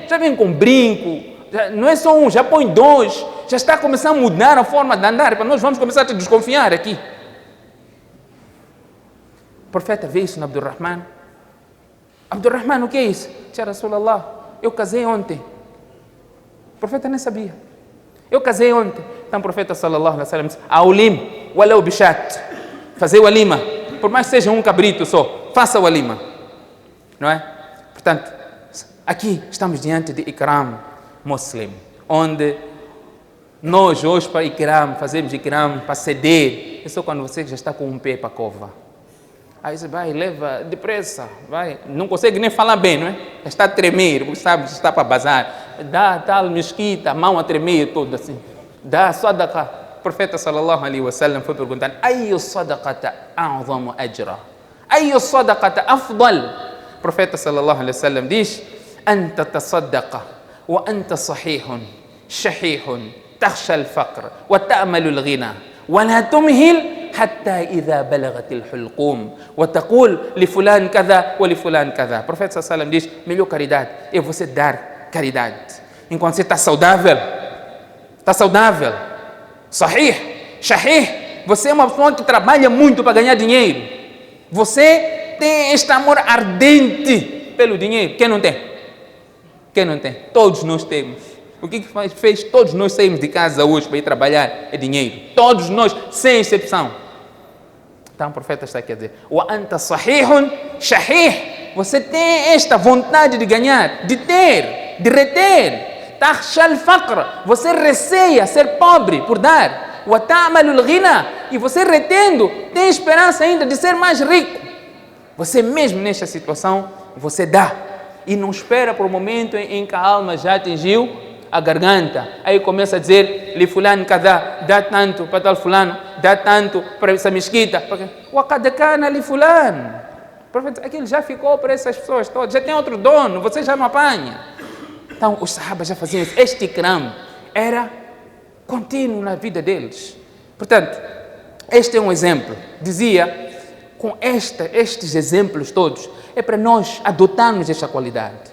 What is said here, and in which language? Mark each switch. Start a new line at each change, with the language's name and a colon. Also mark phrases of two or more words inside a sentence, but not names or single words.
Portuguese: Já vem com brinco, já, não é só um, já põe dois, já está começando a mudar a forma de andar. Para nós vamos começar a desconfiar aqui. O profeta vê isso no Abdurrahman. Abdurrahman, o que é isso?
Arabic: يا رسول الله,
Portuguese: eu casei ontem. O profeta nem sabia. Eu casei ontem. Então o profeta
Arabic: صلى الله عليه وسلم
Portuguese: disse,
Arabic: أولم ولو بشاة.
Portuguese: Fazer o alima. Por mais que seja um cabrito só, faça o alima. Não é? Portanto, aqui estamos diante de
Arabic: إكرام مسلم,
Portuguese: onde nós hoje para ikram, fazemos ikram para ceder. É só quando você já está com um pé para a cova. Aí você vai, leva depressa, vai, não consegue nem falar bem, não é? Está a tremer, porque sabe, está para bazar. Dá tal mesquita, a mão a tremer toda assim. Dá sadaqa. O profeta
Arabic: صلى الله عليه وسلم
Portuguese: foi perguntando,
Arabic: أي الصدقة أعظم أجرا? أي الصدقة أفضل?
Portuguese: O profeta
Arabic: صلى الله عليه وسلم
Portuguese: diz,
Arabic: أن تصدق وأنت صحيح شحيح تخشى الفقر وتأمل الغنى ولا تمهل حتى إذا بلغت الحلقوم وتقول لفلان كذا ولفلان كذا.
Portuguese: O profeta
Arabic: صلى الله عليه وسلم
Portuguese: diz, melhor caridade é você dar caridade enquanto você está saudável. Está saudável.
Arabic: صحيح شحيح.
Portuguese: Você é uma pessoa que trabalha muito para ganhar dinheiro. Você tem este amor ardente pelo dinheiro. Quem não tem? Quem não tem? Todos nós temos. O que fez todos nós sairmos de casa hoje para ir trabalhar é dinheiro. Todos nós, sem exceção. Então o profeta está aqui a dizer,
Arabic: وأنت صحيح شحيح.
Portuguese: Você tem esta vontade de ganhar, de ter, de reter.
Arabic: تخشى الفقر.
Portuguese: Você receia ser pobre por dar.
Arabic: وتأمل الغنى.
Portuguese: E você retendo, tem esperança ainda de ser mais rico. Você mesmo nesta situação, você dá. E não espera por um momento em que a alma já atingiu a garganta. Aí começa a dizer, li fulano cada, dá tanto para tal fulano, dá tanto para essa mesquita.
Arabic: وَقَدْ كَانَ لِفُلَانٍ.
Portuguese: Profeta, aquilo já ficou para essas pessoas todas, já tem outro dono, você já não apanha. Então, os sahabas já faziam isso. Este ikram era contínuo na vida deles. Portanto, este é um exemplo. Dizia, com estes exemplos todos, é para nós adotarmos esta qualidade.